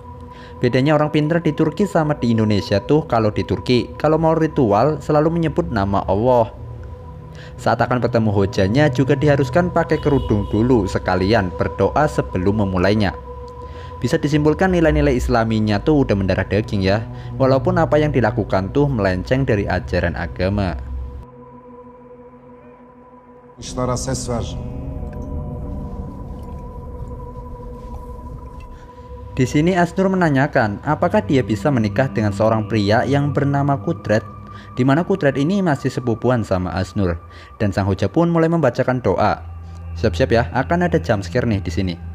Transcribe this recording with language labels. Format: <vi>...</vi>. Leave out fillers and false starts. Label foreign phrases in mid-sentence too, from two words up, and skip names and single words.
<id>Bedanya orang pinter di Turki sama di Indonesia tuh, kalau di Turki kalau mau ritual selalu menyebut nama Allah. Saat akan bertemu hojanya juga diharuskan pakai kerudung dulu sekalian berdoa sebelum memulainya. Bisa disimpulkan nilai-nilai islaminya tuh udah mendarah daging ya, walaupun apa yang dilakukan tuh melenceng dari ajaran agama.</id> <tr>Kuşlara ses ver.</tr> <id>Di sini Aznur menanyakan apakah dia bisa menikah dengan seorang pria yang bernama Kudret, di mana Kudret ini masih sepupuan sama Aznur. Dan sang hoja pun mulai membacakan doa. Siap-siap ya, akan ada</id> <en>jump scare</en> <id>nih di sini.</id>